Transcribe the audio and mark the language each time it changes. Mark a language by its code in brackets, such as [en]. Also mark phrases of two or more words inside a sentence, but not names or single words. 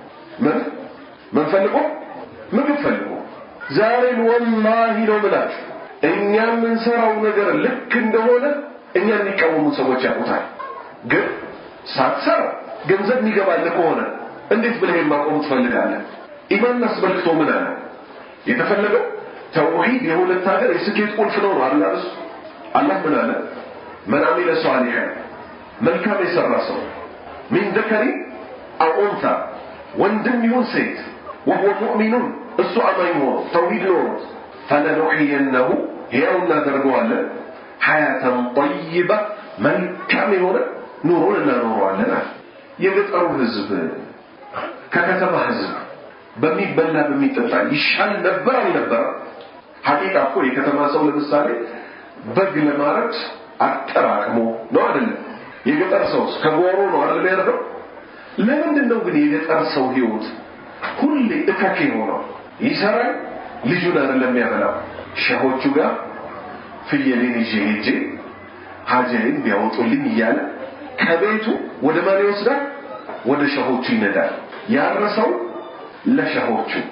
[am] ምን ፈልጎ ምግብ ፈልጎ ዛሬ ወላሂ ነው ብላችሁ እኛ የምንሰራው ነገር ልክ እንደሆነ እኛ የሚቃወሙ ሰዎች ያውቁታል ግን ሳትሰራ ገንዘብ የሚገባል ከሆነ እንዴት ብለህ ማቆም ትፈልጋለህ ኢማን አስበልክቶ ምን አለ የተፈለገው ተውሂድ የሁለት ሀገር የስኬት ቁልፍ ነው አይደል አላህ ምን አለ [ar] من عمل صالحا [am] መልካም የሰራ ሰው [ar] من ذكر أو أنثى [am] ወንድም ይሁን ሴት [ar] وهو مؤمن [am] እሱ አማኝ ሆኖ ተውሂድ ነው فلنحيينه ሕያውና ደርገዋለን [ar] حياة طيبة [am] መልካም የሆነ ኑሮን እናኖረዋለን የገጠሩ ህዝብ ከከተማ ህዝብ በሚበላ በሚጠጣ ይሻል ነበር አልነበረ ሐቂቃ እኮ የከተማ ሰው ለምሳሌ በግ ለማረድ አጠራቅሞ ነው አይደል የገጠር ሰው ከጎሮ ነው አይደል ያረደው ለምንድን ነው ግን የገጠር ሰው ህይወት ሁሌ እከክ ነው ይሰራል ልጁን አይደለም ያበላው ሸሆቹ ጋር ፍየሌን ይጄ ሀጀን ቢያወጡልኝ ይያለ ከቤቱ ወደ ማን ይወስዳል ወደ ሸሆቹ ይነዳል ያረሰው ለሸሆቹ